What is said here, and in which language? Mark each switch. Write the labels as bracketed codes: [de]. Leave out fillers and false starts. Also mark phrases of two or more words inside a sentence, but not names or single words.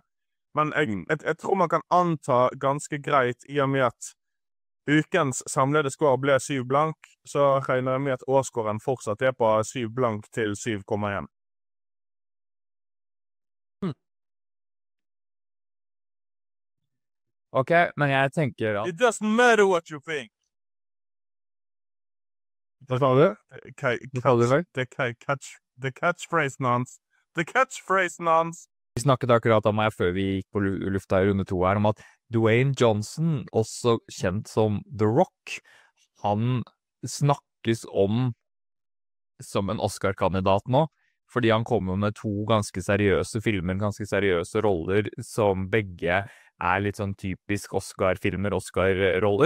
[no] Men jeg tror man kan anta ganske greit i og med at ukens samlede score ble 7 blank, så regner jeg med at årskåren fortsatt er på 7 blank til 7,1. Ok, men jeg tenker at... [en] It doesn't matter what you think. [no] Hva sa du? [en] The catchphrase nonce. The catchphrase nonce. [no] Vi snakket akkurat om her før vi gikk på lufta i runde 2 her, om at Dwayne Johnson, også kjent som The Rock, han snakkes om som en Oscar-kandidat nå, fordi han kommer med 2 ganske seriøse filmer, ganske seriøse roller, som begge er litt sånn typisk Oscar-filmer, Oscar-roller.